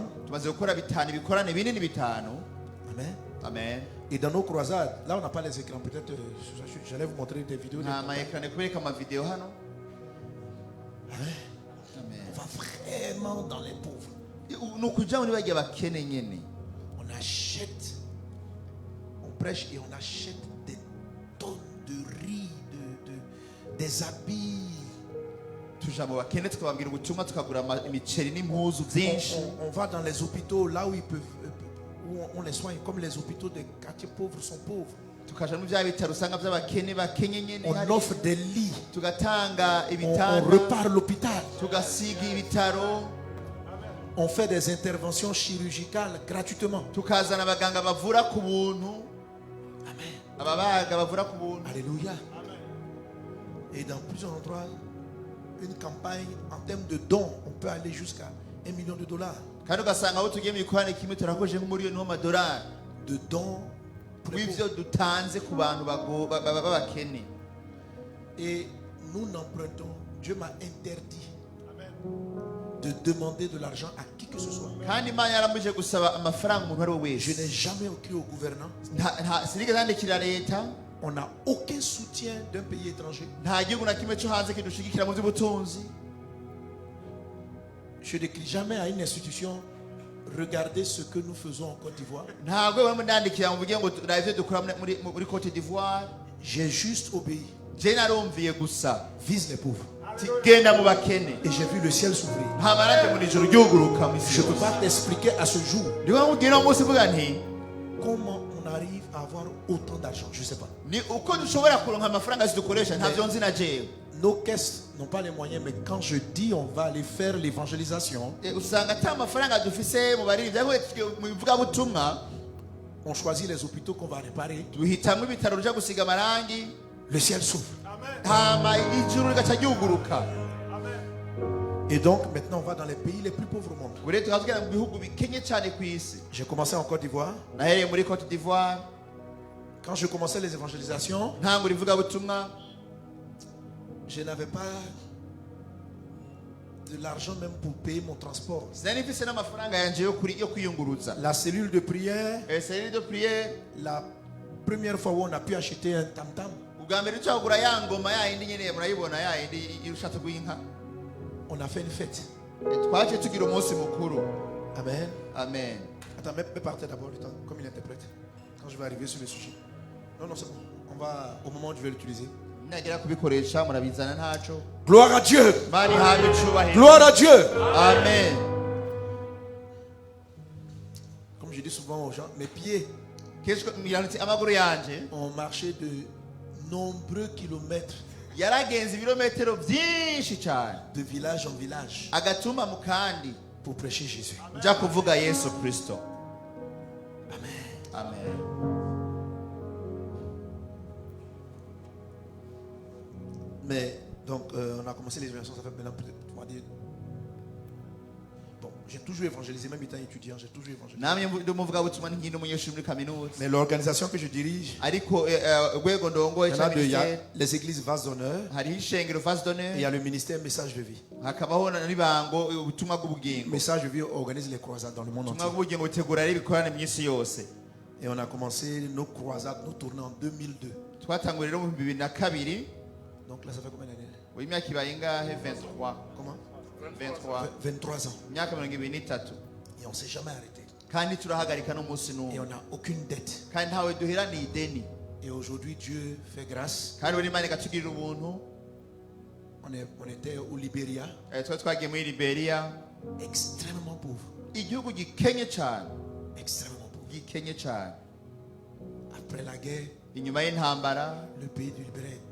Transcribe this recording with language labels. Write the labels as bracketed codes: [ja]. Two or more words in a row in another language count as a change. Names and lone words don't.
[rn] Tumaze gukora bitanu, ibikorane binini bitanu. Amen. Amen. [fr] Et dans nos croisades, là on n'a pas les écrans. Peut-être, j'allais vous montrer des vidéos. [rn] nta mayekrane kubereka amavideo hano. Amen. Amen. [fr] On va vraiment dans les pauvres. [rn] ni ukuja muri bajya bakene nyene, [fr] On achète, on prêche et on achète des tonnes de riz, des habits. [rn] tuja mu bakene tukababwira ubutumwa, tukagura imiceri n'impuzu byinshi. [fr] On va dans les hôpitaux là où ils peuvent, où on les soigne, comme les hôpitaux des quartiers pauvres sont pauvres. [rn] tukaja mu bya bitaro usanga by'abakene bakenye nyene, [fr] On offre des lits, [rn] tugatanga [fr] on [rn] ibitanda, [fr] repart l'hôpital, [rn] tugasiga ibitaro, [fr] on fait des interventions chirurgicales gratuitement. [rn] tukazana abaganga bavura ku buntu, Amen. ababaga bavura ku buntu. [fr] Alléluia. Et dans plusieurs endroits, une campagne en termes de dons, on peut aller jusqu'à $1 million. [rn] kandi ugasanga aho tugiye mu gikorane kimwe turakoje nk'umuriyoni w'amadolari [fr] De dons pour les [rn] w'ibyo [fr] pauvres. [rn] dutanze ku bantu b'abakene. [fr] Et nous n'empruntons. Dieu m'a interdit de demander de l'argent à qui que ce soit. [rn] kandi imana yaramuje gusaba amafaranga umuntu ari we [fr] Je [rn] wese. [fr] n'ai jamais écrit au gouvernant. [rn] Sinigeze nandikira leta, [fr] On n'a aucun soutien d'un pays étranger. [rn] nta gihugu na kimwe cyo hanze kidushigikira mu by'ubutunzi. [fr] Je n'écris jamais à une institution. Regardez ce que nous faisons en Côte d'Ivoire. [rn] ntabwo bamwe ndandikira mu buryo ngo turabye ibyo dukora muri Cote d'Ivoire. [fr] J'ai juste obéi. [rn] je narumviye gusa [fr] Vise les pauvres. [rn] genda mu bakene, [fr] Et j'ai vu le ciel s'ouvrir. [rn] nta marage mu ijuru ryuguruka mu isi [fr] Je ne peux [rn] yose. [fr] pas t'expliquer à ce jour [rn] niba nkubwira umunsi uvuga nti [fr] comment on arrive à avoir autant d'argent. Je ne sais pas. [rn] ni uko dushobora kuronka amafaranga zidukoresha, ntabyo nzi na jewe. [fr] Nos caisses n'ont pas les moyens, mais quand je dis on va aller faire l'évangélisation, [rn] usanga ata mafaranga dufise mu baririmbyi, ariko mu ivugabutumwa [fr] on choisit les hôpitaux qu'on va réparer. [rn] duhitamo ibitaro bija gusiga amarangi, [fr] Le ciel s'ouvre. [rn] hama ijuru rigaca ryuguruka. [fr] Et donc maintenant on va dans les pays les plus pauvres au monde. [rn] ubu rero tukaba tugera mu bihugu bikenye cyane ku isi. [fr] J'ai commencé en Côte d'Ivoire. [rn] nahereye muri Cote d'Ivoire, [fr] Quand je commençais les évangélisations, [rn] ntangura ivugabutumwa, [fr] je n'avais pas de l'argent même pour payer mon transport. [rn] sinari mfise n'amafaranga yanje yo kwiyunguruza. [fr] La cellule de prière, cellule de prière, la première fois où on a pu acheter un tam-tam, [rn] ubwa mbere ucagura ya ngoma ya yindi nyene murayibona, ya yindi irushatse guhinka, [fr] on a fait une fête. [rn] twaciye tugira umunsi mukuru. Amen. Amen. [fr] Attends, mais partez d'abord le temps, comme il interprète. Quand je vais arriver sur le sujet. Non, non, c'est bon. On va, au moment où je vais l'utiliser. [rn] nagera kubikoresha murabizana ntaco. [fr] Gloire à Dieu. [rn] mari habe icubahiro. [fr] Gloire à Dieu. Amen. Comme je dis souvent aux gens, mes pieds [rn] kenshi miranutse amaguru yanje [fr] ont marché de nombreux kilomètres [rn] yaragenze ibirometero byinshi cyane, [fr] de village en village [rn] agatuma mu kandi [fr] pour prêcher Jésus. [rn] nja kuvuga Yesu Kristo. Amen. Amen. [fr] Mais donc, on a commencé l'évangélisation, ça fait maintenant peut-être 3 ans. Bon, j'ai toujours évangélisé, même étant étudiant, j'ai toujours évangélisé. [rn] namye ndi umuvugabutumwa nkiri umunyeshuri muri kaminuza [fr] Mais l'organisation que je dirige, [rn] ariko urwego ndongoye [fr] il y en a deux. Il y a [rn] cyane [fr] les églises vases d'honneur [rn] hariho ishengero vase [fr] et il [rn] d'honneur [fr] y a le ministère Message de vie. [rn] hakabaho n'ibango ubutumwa bw'ubugingo [fr] Message de vie organise les croisades dans le monde [rn] ubutumwa [fr] entier. [rn] bw'ubugingo butegura ari ibikorane mu isi yose [fr] Et on a commencé nos croisades, nos tournées en 2002. [rn] twatanguye rero mu 2002 [fr] Donc là, ça fait combien d'années? [rn] imyaka ibaye ingahe 23 [fr] Comment? 23 23 ans. [rn] imyaka 23 [fr] Et on ne s'est jamais arrêté. [rn] kandi turahagarika n'umunsi [fr] Et [rn] n'umwe [fr] on n'a aucune dette. [rn] kandi ntawe duheraniye ideni [fr] Et aujourd'hui, Dieu fait grâce. [rn] kandi buri Imana ikatugirira ubuntu [fr] On était au Libéria, [rn] twari twagiye muri Liberia [fr] extrêmement pauvre. [rn] igihugu gikenye cyane [fr] Extrêmement pauvre. [rn] gikenye cyane [fr] Après la guerre, [rn] inyuma y'intambara [fr] le pays du Libéria est